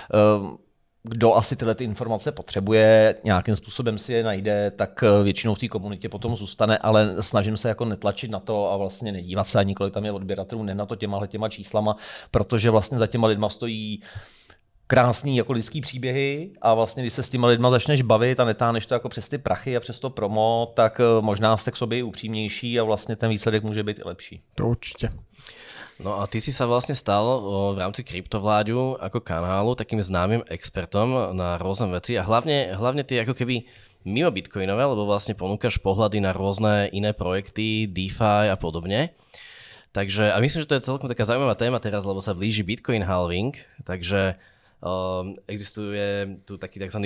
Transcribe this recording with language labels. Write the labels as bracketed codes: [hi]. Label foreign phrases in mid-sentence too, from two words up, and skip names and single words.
[cs] kdo asi tyhle ty informace potřebuje, nějakým způsobem si je najde, tak většinou v té komunitě potom zůstane, ale snažím se jako netlačit na to a vlastně nedívat se ani kolik tam je odběratelů, ne na to těma číslama, protože vlastně za těma lidma stojí krásný jako lidský příběhy a vlastně když se s těma lidma začneš bavit a netáhneš to jako přes ty prachy a přes to promo, tak možná jste k sobě upřímnější a vlastně ten výsledek může být i lepší. [sk] To určite. No a ty si sa vlastne stal v rámci Kryptovláďu ako kanálu takým známym expertom na rôzne veci a hlavne ty ako keby mimo bitcoinové, lebo vlastne ponúkaš pohľady na rôzne iné projekty, DeFi a podobne. Takže, a myslím, že to je celkom taká zaujímavá téma teraz, lebo sa blíži Bitcoin halving, takže existuje tu taký tzv.